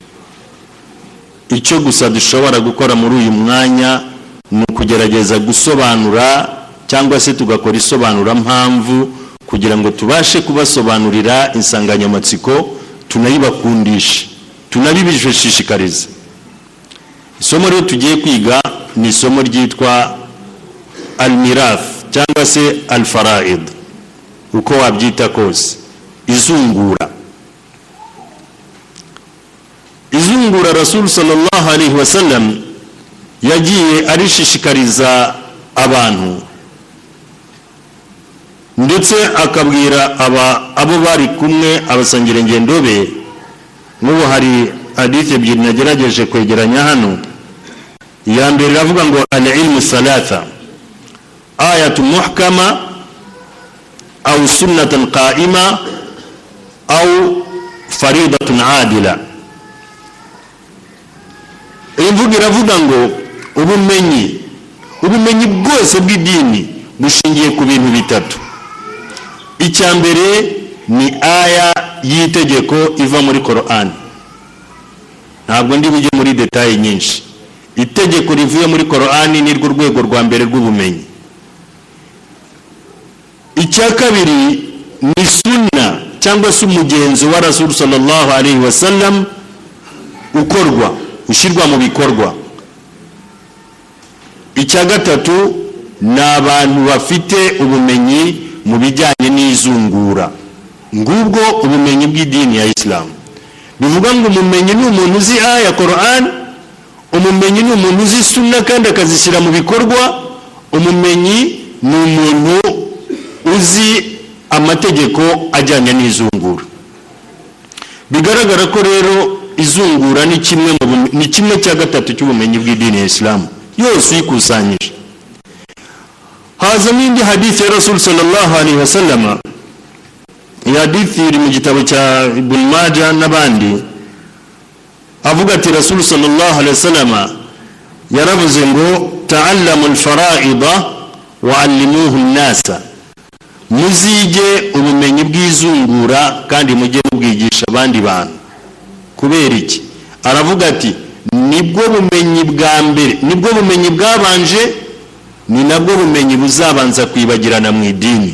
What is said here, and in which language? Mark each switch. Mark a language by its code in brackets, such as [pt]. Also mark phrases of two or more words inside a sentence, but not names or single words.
[rw] Icyo gusa dushobora gukora muri uyu mwanya ni ukugerageza gusobanura cyangwa se tugakora isobanura mpamvu kugira ngo tubashe kubasobanurira insanganyamatsiko, tunayibakundisha, tunabibishishikariza. Isomo rero tugiye kwiga ni isomo ryitwa al-mirath cyangwa se al-faraid, uko wabyita kose, izungura. Izungura [ar] رسول صلى الله عليه وسلم [rw] yagiye arishishikariza abantu, ndetse akabwira abo bari kumwe abasangira ngendo be. N'ubu hari hadith ebyiri nagerageje kwegeranya hano. Ya mbere iravuga ngo [ar] العلم ثلاثة آية محكمة أو سنة قائمة أو فريضة عادلة. [rw] Imvugo iravuga ngo ubumenyi bwose bw'idini bushingiye ku bintu bitatu. Icya mbere ni aya y'itegeko iva muri Qur'an. Ntabwo ndi bujye muri detail nyinshi. Itegeko rivuye muri Qur'an ni rwo rwego rwa mbere rw'ubumenyi. Icya kabiri ni sunna cyangwa se umugenzo wa [ar] رسول صلى الله عليه وسلم [rw] ukorwa, ushyirwa mu bikorwa. Icya gatatu ni abantu bafite ubumenyi mu bijyanye n'izungura. Ngubwo ubumenyi bw'idini ya Islam. Bivuga ngo umumenyi ni umuntu uzi aya Qur'an, umumenyi ni umuntu uzi sunna kandi akazishyira mu bikorwa, umumenyi ni umuntu uzi amategeko ajyanye n'izungura. Bigaragara ko rero izungura ni kimwe cya gatatu cy'ubumenyi bw'idini ya Islam yose yikusanyije. Haza n'indi hadithi ya [ar] رسول صلى الله عليه وسلم, [rw] ya hadithi iri mu gitabo cya Ibn Majah n'abandi, avuga ati [ar] رسول صلى الله عليه وسلم [rw] yaravuze ngo [ar] تعلموا الفرائض وعلموها الناس, [rw] muzige ubumenyi bw'izungura kandi mujye mubwigisha abandi bantu. Kubera iki? Aravuga ati nibwo bumenyi bwa mbere, nibwo bumenyi bwabanje, ni nabwo bumenyi buzabanza kwibagirana mu idini.